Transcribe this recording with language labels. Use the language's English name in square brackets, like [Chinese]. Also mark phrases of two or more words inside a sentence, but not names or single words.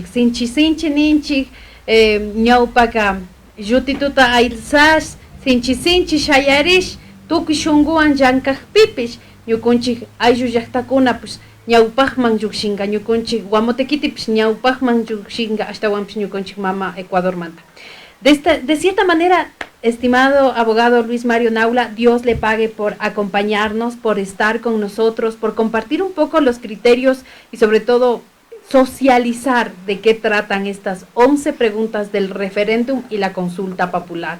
[Quechua] Sinchi ninchik, ñawpaka llutituta aylsash, sinchi shayarish, tukuy shunkuwan llankakpipish, ñukanchik ayllu llaqtakuna pues ñawpaqman llukshinqa, ñukanchik Guamotekitipish ñawpaqman llukshinqa ashtawanpish ñukanchik mama Ecuadormanta. [Spanish] De cierta manera, estimado abogado Luis Mario Naula, Dios le pague por acompañarnos, por estar con nosotros, por compartir un poco los criterios y sobre todo socializar de qué tratan estas 11 preguntas del referéndum y la consulta popular.